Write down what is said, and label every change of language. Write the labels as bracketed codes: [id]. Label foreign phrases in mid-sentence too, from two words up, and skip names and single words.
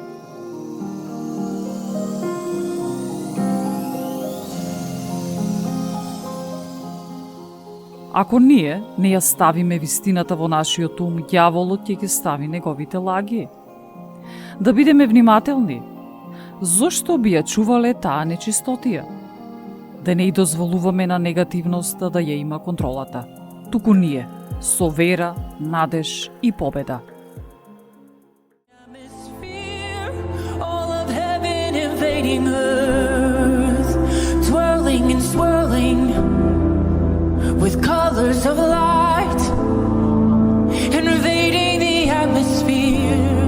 [mk] Ако ние не ја ставиме вистината во нашиот ум, ѓаволот ќе ги стави неговите лаги. Да бидеме внимателни. Зошто би ја чувале таа нечистотија? Да не и дозволуваме на негативноста да ја има контролата. Туку ние, со вера, надеж и победа. [en] All of heaven invading earth, twirling and swirling with colors of light, invading the atmosphere.